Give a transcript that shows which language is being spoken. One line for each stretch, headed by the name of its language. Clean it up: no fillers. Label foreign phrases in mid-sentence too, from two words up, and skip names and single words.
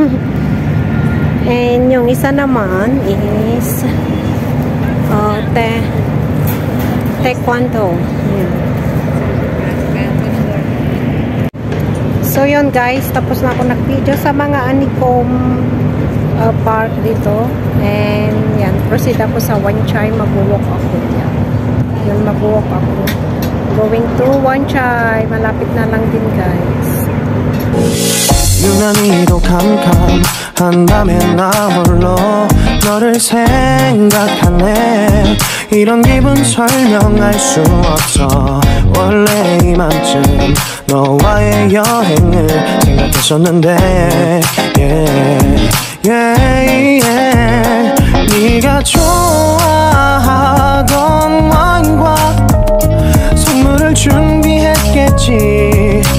Filipino: And yung isa naman is taekwondo. Yan. So yun guys, tapos na ako nag-video sa mga Anicom park dito. And yan, proceed ako sa Wanchai, mag-walk ako. Yan. Yun, mag-walk ako.
English: Going to
Filipino: Wanchai, malapit na lang din guys.
Korean: 유난히도 캄캄한밤에 나 홀로 너를 생각하네. 이런 기분 설명할 수 없어. 원래 이맘쯤 너와의 여행을 생각했었는데 네가 좋아하던 와인과 선물을 준비했겠지.